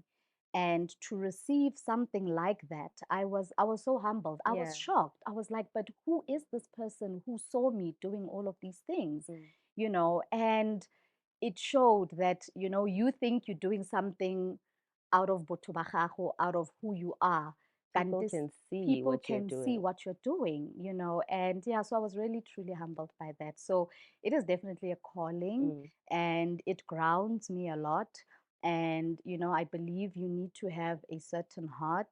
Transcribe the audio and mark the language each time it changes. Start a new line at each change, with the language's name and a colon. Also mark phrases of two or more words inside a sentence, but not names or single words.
English: And to receive something like that, I was so humbled. I Yeah. was shocked. I was like, "But who is this person who saw me doing all of these things?" Mm. And it showed that, you think you're doing something out of
Tswana: botho ba gago,
English: out of who you are. People Kanti can see people what you're can see doing. what you're doing, and yeah, so I was really truly humbled by that. So it is definitely a calling, Mm. and it grounds me a lot. And I believe you need to have a certain heart,